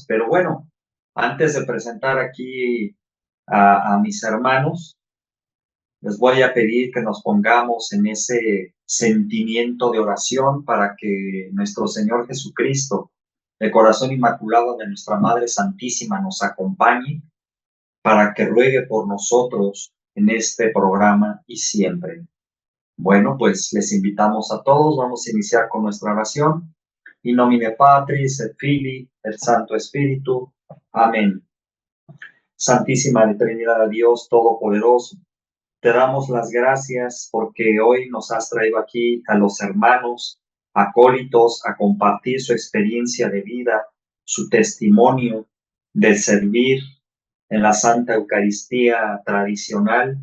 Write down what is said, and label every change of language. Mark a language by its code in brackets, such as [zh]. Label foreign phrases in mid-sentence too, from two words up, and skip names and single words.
[es] Pero bueno, antes de presentar aquí a mis hermanos, les voy a pedir que nos pongamos en ese sentimiento de oración para que nuestro Señor Jesucristo, el corazón inmaculado de nuestra Madre Santísima, nos acompañe para que ruegue por nosotros en este programa y siempre. Bueno, pues les invitamos a todos. Vamos a iniciar con nuestra oración. [la] In nomine Patris et Filii et [es] Santo Espíritu. [la] Amén. [es] Santísima Trinidad, Dios Todopoderoso, te damos las gracias porque hoy nos has traído aquí a los hermanos acólitos a compartir su experiencia de vida, su testimonio de servir en la Santa Eucaristía tradicional.